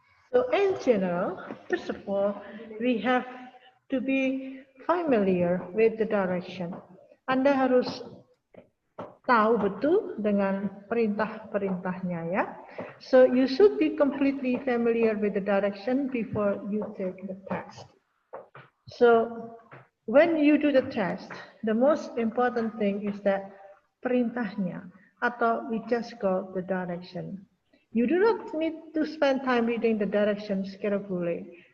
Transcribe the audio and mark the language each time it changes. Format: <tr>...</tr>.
<en>So in general, first of all, we have to be familiar with the direction.</en> <id>Anda harus tahu betul dengan perintah-perintahnya ya.</id> <en>So you should be completely familiar with the direction before you take the test. So when you do the test, the most important thing is that</en> <id>perintahnya atau</id> <en>we just call the direction. You do not need to spend time reading the directions carefully.</en>